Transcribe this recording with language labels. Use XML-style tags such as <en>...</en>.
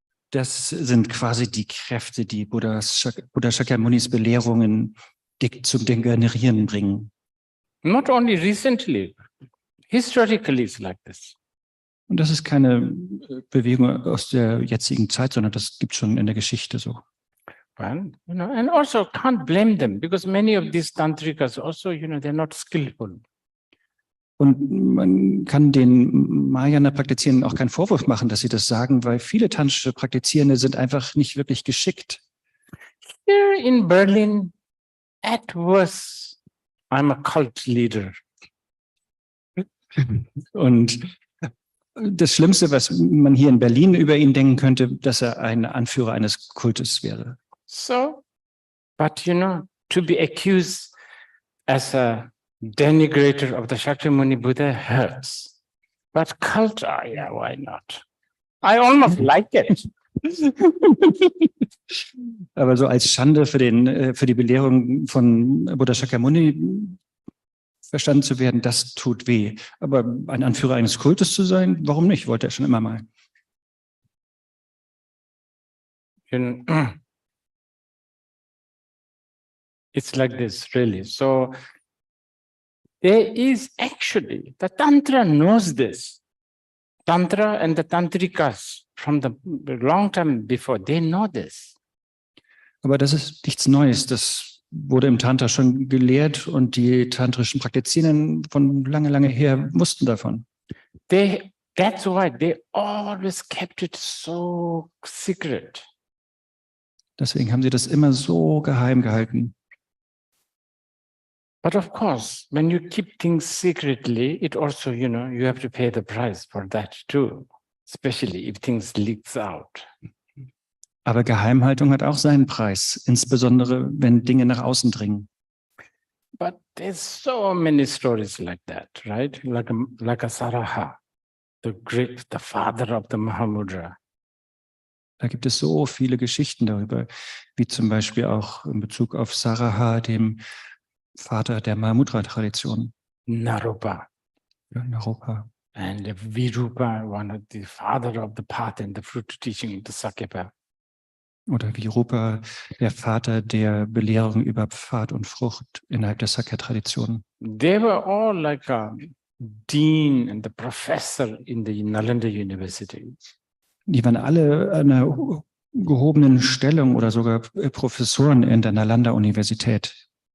<de>Das sind quasi die Kräfte, die Buddha Shakyamunis Belehrungen zum Degenerieren bringen.</de> <en>Not only recently, historically it's like this.</en> <de>Und das ist keine Bewegung aus der jetzigen Zeit, sondern das gibt es schon in der Geschichte so.</de> <en>Well, and also can't blame them because many of these tantrikas also, they're not skillful.</en> <de>Und man kann den Mahayana-Praktizierenden auch keinen Vorwurf machen, dass sie das sagen, weil viele tantrische Praktizierende sind einfach nicht wirklich geschickt.</de> <en>Here in Berlin, at worst, I'm a cult leader.</en> <de>Und das Schlimmste, was man hier in Berlin über ihn denken könnte, dass er ein Anführer eines Kultes wäre.</de> <en>So, but to be accused as a denigrator of the Shakyamuni Buddha hurts. But culture, yeah, why not? I almost like it.</en> <de>Aber so als Schande für die Belehrung von Buddha Shakyamuni verstanden zu werden, das tut weh. Aber ein Anführer eines Kultes zu sein, warum nicht? Wollte er schon immer mal.</de> <en>It's like this, really. So there is actually, the Tantra knows this. Tantra and the Tantrikas from the long time before, they know this.</en> <de>Aber das ist nichts Neues. Das wurde im Tantra schon gelehrt und die tantrischen Praktizierenden von lange her wussten davon.</de> <en>That's why they always kept it so secret.</en> <de>Deswegen haben sie das immer so geheim gehalten.</de> <en>But of course, when you keep things secretly, it also, you have to pay the price for that too, especially if things leaks out.</en> <de>Aber Geheimhaltung hat auch seinen Preis, insbesondere wenn Dinge nach außen dringen.</de> <en>But there's so many stories like that, right? Like a Saraha, the father of the Mahamudra.</en> <de>Da gibt es so viele Geschichten darüber, wie zum Beispiel auch in Bezug auf Saraha, dem Vater der Mahamudra-Tradition.</de> <en>Naropa.</en> <de>Ja, in Europa.</de> <en>And Virupa, one of the father of the path and the fruit teaching, the Sakyapa.</en> <de>Oder Virupa, der Vater der Belehrung über Pfad und Frucht innerhalb der Sakya-Tradition.</de> <en>They were all like a dean and the professor in the Nalanda University.</en> <de>Die waren alle an einer gehobenen Stellung oder sogar Professoren in der Nalanda-Universität.</de>